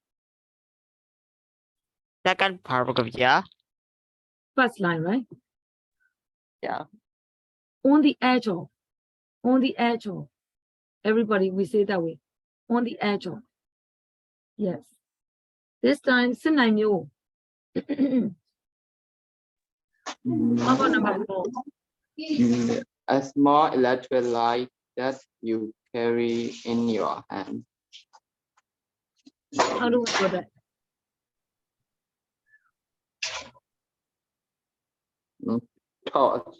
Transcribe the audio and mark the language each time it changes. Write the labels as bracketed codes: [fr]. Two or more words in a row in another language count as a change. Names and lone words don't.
[en] Second paragraph, yeah. First line, right? Yeah. On the edge of. On the edge of. Everybody, we say that way. On the edge of. Yes. This time, [my] စစ်နိုင်မျိုး [en] How about number 4? A small electric light that you carry in your hand. How do we put that? Torch.